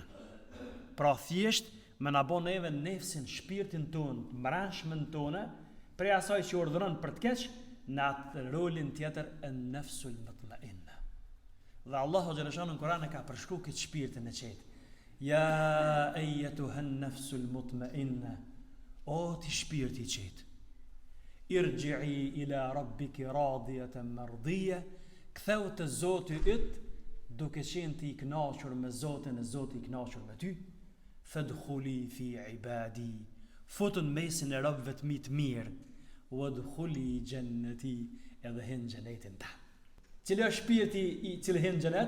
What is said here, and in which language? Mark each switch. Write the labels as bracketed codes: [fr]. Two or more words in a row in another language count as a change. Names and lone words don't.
[sq] Pra thjesht me na bën neve nefsin, shpirtin tonë, mbranshmën tonë, prej asaj që urdhëron për të keq, në atë rolin tjetër e [ar] النفس المطمئنة. [sq] Dhe Allahu xhaleshanu në Kur'an e ka përshkruar këtë shpirtin e qetë. [ar] يا أيتها النفس المطمئنة, [sq] o ti shpirti i qetë. [ar] ارجعي إلى ربك راضية مرضية, [sq] ktheu të Zotit yt, duke qenë ti i kënaqur me Zotin e Zoti i kënaqur me ty. [ar] فادخلي في عبادي, [sq] futun mesin e robëve të mi të mirë, [ar] وادخلي جنتي, [sq] edhe hin xhenetin ta. Cili është shpirti i cili hin xhenet?